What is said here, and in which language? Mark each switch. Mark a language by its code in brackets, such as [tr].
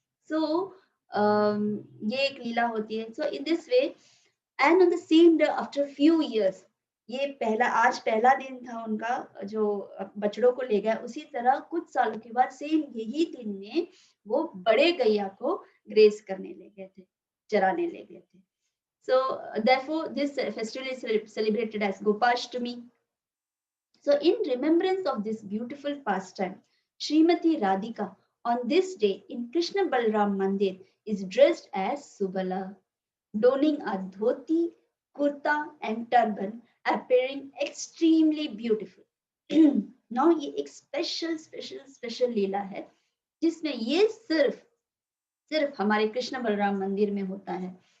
[hi] सो ये एक लीला होती है। [en] so in this way, and on the same day after few years, [hi] ये आज पहला दिन था उनका जो बछड़ों को ले गया, उसी तरह कुछ सालों के बाद सेम यही दिन में वो बड़े गैया को ग्रेस करने ले गए थे, चराने ले गए थे। [en] So therefore this festival is celebrated as Gopashtami. So in remembrance of this beautiful pastime, Srimati Radhika on this day in Krishna Balram Mandir is dressed as Subala, donning a dhoti, kurta and turban, appearing extremely beautiful. [hi] Now ये एक special लीला है, जिसमें ये सिर्फ हमारे कृष्ण बलराम मंदिर में होता है।